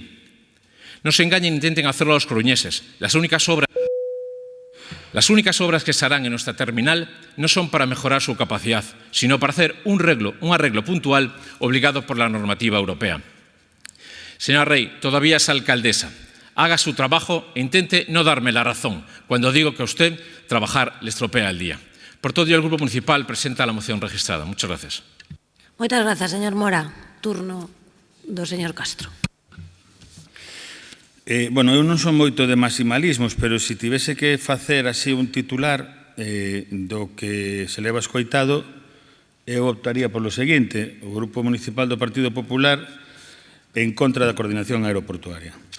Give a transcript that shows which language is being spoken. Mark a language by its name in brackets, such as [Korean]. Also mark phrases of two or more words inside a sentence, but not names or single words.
[Spanish] No se engañen e intenten hacerlo a los coruñeses. Las únicas obras que se harán en nuestra terminal no son para mejorar su capacidad, sino para hacer un arreglo puntual obligado por la normativa europea. Señora Rey, todavía es alcaldesa. Haga su trabajo e intente no darme la razón cuando digo que a usted trabajar le estropea el día. Por todo ello, el Grupo Municipal presenta la moción registrada. Muchas gracias. [Galician] Moitas grazas, señor Mora. Turno do señor Castro. Bueno, eu non son moito de maximalismos, pero se tivese que facer así un titular do que se leva escoitado, eu optaría polo seguinte: o Grupo Municipal do Partido Popular en contra da coordinación aeroportuaria.